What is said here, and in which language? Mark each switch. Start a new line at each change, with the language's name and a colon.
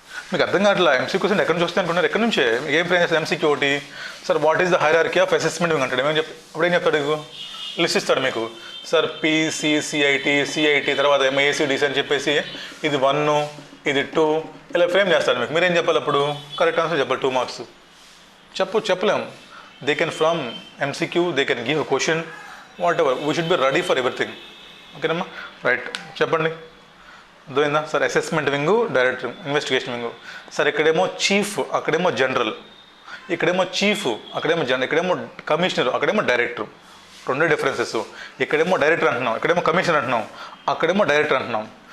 Telugu: మీకు అర్థం కావట్లా ఎంసీక్యూస్ అంటే ఎక్కడి నుంచి వస్తాయి అనుకుంటున్నారు? ఎక్కడి నుంచే మీకు ఏం ఫ్రేమ్ చేస్తారు ఎంసీక్యూ ఒకటి. Sir
English: what is the hierarchy of assessment
Telugu: అంటాడు. అప్పుడు ఏం చెప్తాడు? లిస్ట్ ఇస్తాడు మీకు. సార్ సిఐటి తర్వాత ఏసీడీసీ అని చెప్పేసి ఇది 1, ఇది 2 ఇలా ఫ్రేమ్ చేస్తాడు మీకు. మీరేం చెప్పాలి అప్పుడు? కరెక్ట్ ఆన్సర్ చెప్పాలి, 2 మార్క్స్. చెప్పలేము.
English: They can from MCQ, they can give a question, whatever. We should be ready for everything.
Telugu: ఓకేనమ్మా, రైట్. చెప్పండి అర్థమైందా? Sir assessment wing, director, investigation wing. Sir ఇక్కడేమో చీఫ్, అక్కడేమో జనరల్, ఇక్కడేమో చీఫ్, అక్కడేమో ఇక్కడేమో కమిషనర్, అక్కడేమో డైరెక్టర్. రెండే డిఫరెన్సెస్. ఇక్కడేమో డైరెక్టర్ అంటున్నాం, ఇక్కడేమో కమిషనర్ అంటున్నాం, అక్కడేమో డైరెక్టర్ అంటున్నాం.